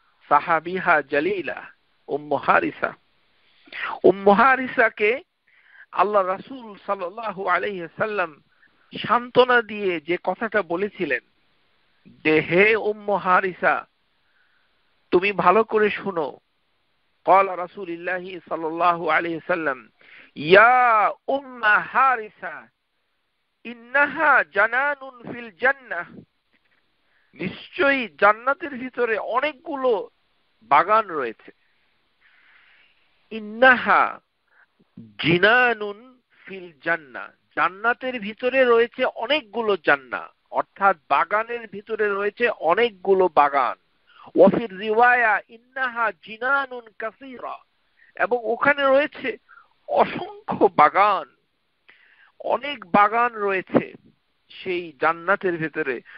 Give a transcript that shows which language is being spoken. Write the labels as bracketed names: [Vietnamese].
[Arabic] সাহাবিহা জালিলা [Bangla] উম্মু হারিসা। উম্মু হারিসাকে আল্লাহ রাসূল সাল্লাল্লাহু আলাইহি ওয়াসাল্লাম সান্ত্বনা দিয়ে যে কথাটা বলেছিলেন যে, হে উম্মু হারিসা, তুমি ভালো করে শুনো। [Arabic] قال رسول الله صلى الله عليه وسلم يا أم حارثة إنها جنان في الجنة, [Bangla] নিশ্চয়ই জান্নাতের ভিতরে অনেকগুলো বাগান রয়েছে। [Arabic] ইন্নাহা জিনানুন ফিল জান্নাহ, [Bangla] জান্নাতের ভিতরে রয়েছে অনেকগুলো জান্নাত, অর্থাৎ বাগানের ভিতরে রয়েছে অনেকগুলো বাগান। [Arabic] ওয়াফির রিওয়ায়া ইন্নাহা জিনানুন কাসীরা, [Bangla] এবং ওখানে রয়েছে অসংখ্য বাগান, অনেক বাগান রয়েছে সেই জান্নাতের ভিতরে।